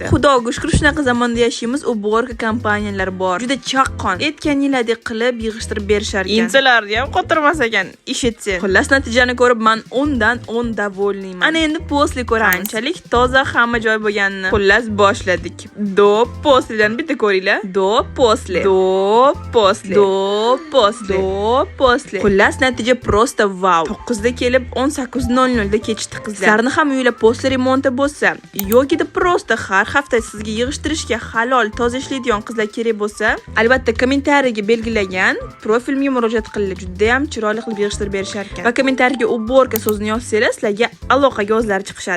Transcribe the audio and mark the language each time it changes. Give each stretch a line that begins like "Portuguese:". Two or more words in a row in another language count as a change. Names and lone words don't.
Uzbek: Xudoga shukr shunaqa zamonda yashaymiz, u borka kompaniyalar bor. Juda chaqqon, aytganingizdek qilib yig'ishtirib berishar ekan. Insalarni ham qotirmas ekan, ish etsa. Xullas natijani ko'rib men 10 dan 10 davolniyman. Ana endi posli ko'ramiz. Qanchalik toza hamma joy bo'lganini. Xullas boshladik. Do poslidan bitta ko'ringlar.
Russian: Do posli. Do posli. Do posli. Do posli.
Uzbek: Xullas natija prosta wow. 9 da kelib 18:00 da kechdi qizlar. Sizlarni ham uylar posli remonti bo'lsa yoki prosta har hafta sizga yig'ishtirishga halol, toza ishlaydigan qizlar kerak bo'lsa, albatta kommentariyaga belgilagan profilimga murojaat qilinglar. Juda ham chiroyli qilib yig'ishtirib berishar ekan. Va kommentariyaga ubborka so'zini yozsangiz, sizlarga aloqa yozlari chiqishadi.